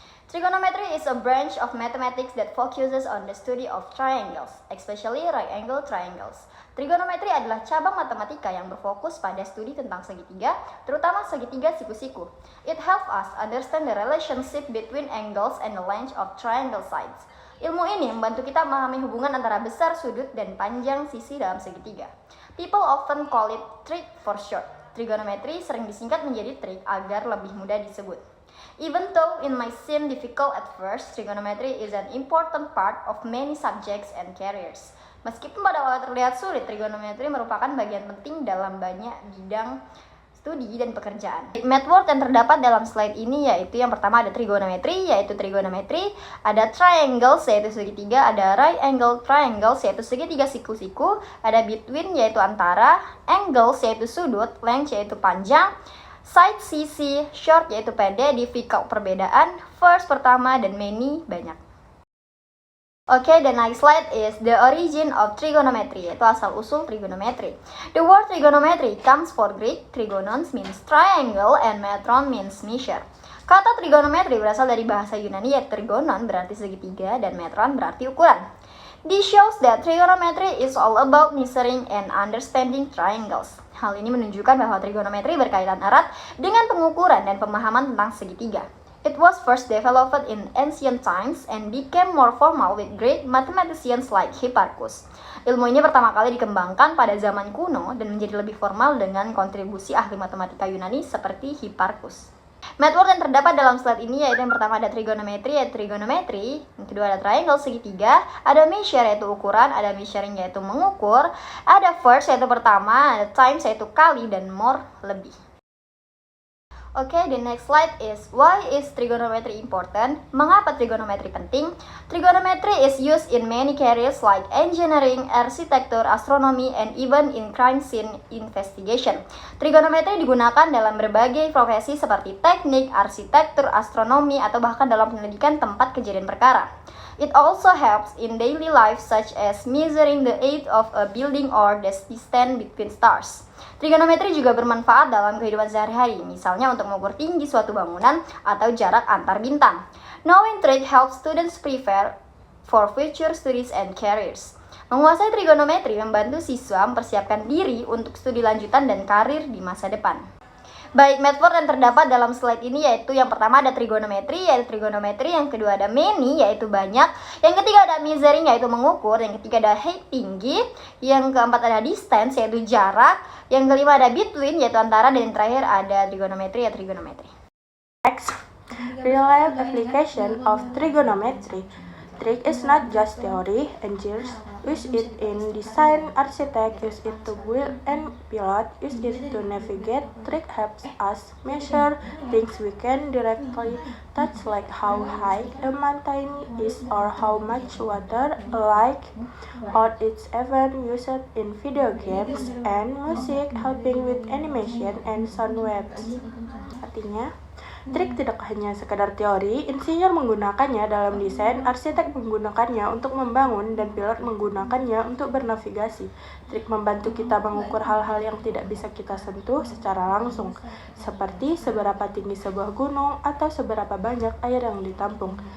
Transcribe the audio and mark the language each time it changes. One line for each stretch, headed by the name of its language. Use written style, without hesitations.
English: Trigonometry is a branch of mathematics that focuses on the study of triangles, especially right angle triangles.
Indonesian: Trigonometri adalah cabang matematika yang berfokus pada studi tentang segitiga, terutama segitiga siku-siku.
English: It helps us understand the relationship between angles and the length of triangle sides.
Indonesian: Ilmu ini membantu kita memahami hubungan antara besar sudut dan panjang sisi dalam segitiga.
English: People often call it trig for short.
Indonesian: Trigonometri sering disingkat menjadi trig agar lebih mudah disebut.
English: Even though it might seem difficult at first, trigonometry is an important part of many subjects and careers.
Indonesian: Meskipun pada awal terlihat sulit, trigonometri merupakan bagian penting dalam banyak bidang studi dan pekerjaan. Method yang terdapat dalam slide ini yaitu yang pertama ada trigonometri, ada triangles yaitu segitiga, ada right angle triangles yaitu segitiga siku-siku, ada between yaitu antara, angles yaitu sudut, length yaitu panjang, side sisi, short yaitu pendek, difficult perbedaan, first pertama, dan many banyak.
English: Okay, the next slide is the origin of trigonometry,
Indonesian: yaitu asal-usul trigonometri.
English: The word trigonometry comes from Greek, trigonos means triangle and metron means measure.
Indonesian: Kata trigonometri berasal dari bahasa Yunani yaitu trigonon berarti segitiga dan metron berarti ukuran.
English: This shows that trigonometry is all about measuring and understanding triangles.
Indonesian: Hal ini menunjukkan bahwa trigonometri berkaitan erat dengan pengukuran dan pemahaman tentang segitiga.
English: It was first developed in ancient times and became more formal with great mathematicians like Hipparchus.
Indonesian: Ilmu ini pertama kali dikembangkan pada zaman kuno dan menjadi lebih formal dengan kontribusi ahli matematika Yunani seperti Hipparchus. Method yang terdapat dalam slide ini yaitu yang pertama ada trigonometri yaitu trigonometri, yang kedua ada triangle segitiga, ada measure yaitu ukuran, ada measuring yaitu mengukur, ada first yaitu pertama, ada times yaitu kali, dan more lebih.
English: Okay, the next slide is why is trigonometry important?
Indonesian: Mengapa trigonometri penting?
English: Trigonometry is used in many careers like engineering, architecture, astronomy, and even in crime scene investigation.
Indonesian: Trigonometri digunakan dalam berbagai profesi seperti teknik, arsitektur, astronomi, atau bahkan dalam penyelidikan tempat kejadian perkara.
English: It also helps in daily life such as measuring the age of a building or the distance between stars.
Indonesian: Trigonometri juga bermanfaat dalam kehidupan sehari-hari, misalnya untuk mengukur tinggi suatu bangunan atau jarak antar bintang.
English: Knowing trig helps students prepare for future studies and careers.
Indonesian: Menguasai trigonometri membantu siswa mempersiapkan diri untuk studi lanjutan dan karir di masa depan. Baik, method yang terdapat dalam slide ini yaitu yang pertama ada trigonometri, yang kedua ada many, yaitu banyak, yang ketiga ada measuring, yaitu mengukur, yang ketiga ada height, tinggi, yang keempat ada distance, yaitu jarak, yang kelima ada between, yaitu antara, dan yang terakhir ada trigonometri, ya trigonometri.
English: Next, real-life application of trigonometry. Trig is not just theory. Engineers use it in design, architects use it to build, and pilots use it to navigate. Trig helps us measure things we can directly touch, like how high a mountain is or how much water a lake, or it's even used in video games and music, helping with animation and sound waves.
Indonesian: Artinya, trig tidak hanya sekedar teori, insinyur menggunakannya dalam desain, arsitek menggunakannya untuk membangun, dan pilot menggunakannya untuk bernavigasi. Trig membantu kita mengukur hal-hal yang tidak bisa kita sentuh secara langsung, seperti seberapa tinggi sebuah gunung atau seberapa banyak air yang ditampung.